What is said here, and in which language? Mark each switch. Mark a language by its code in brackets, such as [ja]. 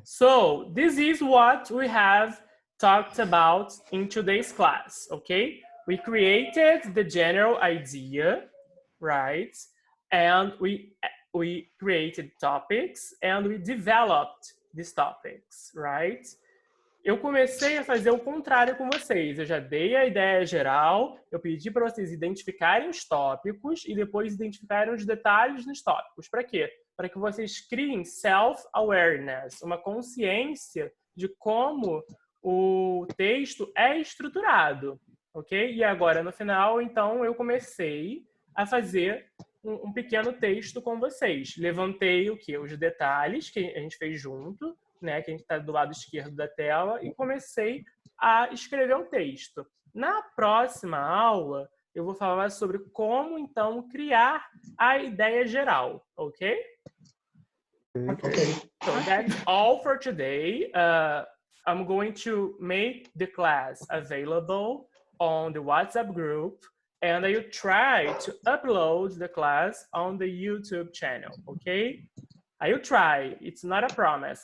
[en] So, this is what we have talked about in today's class, okay? We created the general idea, right? And we created topics and we developed these topics, right? [pt] Eu comecei a fazer o contrário com vocês. Eu já dei a ideia geral, eu pedi para vocês identificarem os tópicos e depois identificarem os detalhes nos tópicos. Para quê? Para que vocês criem self-awareness, uma consciência de como o texto é estruturado, ok? E agora, no final, então, eu comecei a fazer um pequeno texto com vocês. Levantei o quê? Os detalhes que a gente fez junto, né, que a gente está do lado esquerdo da tela, e comecei a escrever um texto. Na próxima aula, eu vou falar sobre como, então, criar a ideia geral, ok? [en] Okay. So that's all for today. I'm going to make the class available on the WhatsApp group, and I will try to upload the class on the YouTube channel, okay? I will try. It's not a promise.